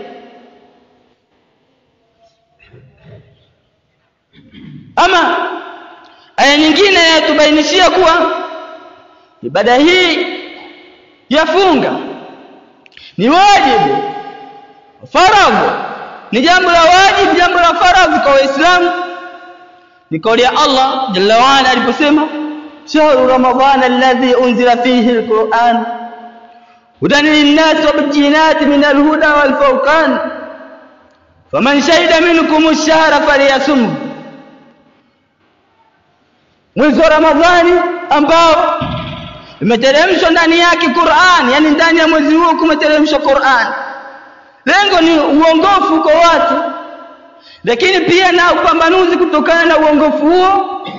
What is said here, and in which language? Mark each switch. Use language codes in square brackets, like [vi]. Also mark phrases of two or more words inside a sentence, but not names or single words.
[sw] Ama aya nyingine yatubainishia kuwa ibada hii ya funga ni wajibu, faradhi, ni jambo la wajibu, jambo la faradhi kwa Waislamu. Ni kauli ya Allah [ar] جل وعلا aliposema, شهر رمضان الذي أنزل فيه القرآن هدى للناس وبينات من الهدى والفرقان فمن شهد منكم الشهر فليصم. [sw] Mwezi wa Ramadhani ambao imeteremshwa ndani yake Qur'an, yani ndani ya mwezi huo kumeteremshwa Qur'an. Lengo ni uongofu kwa watu, lakini pia na upambanuzi kutokana na uongofu huo.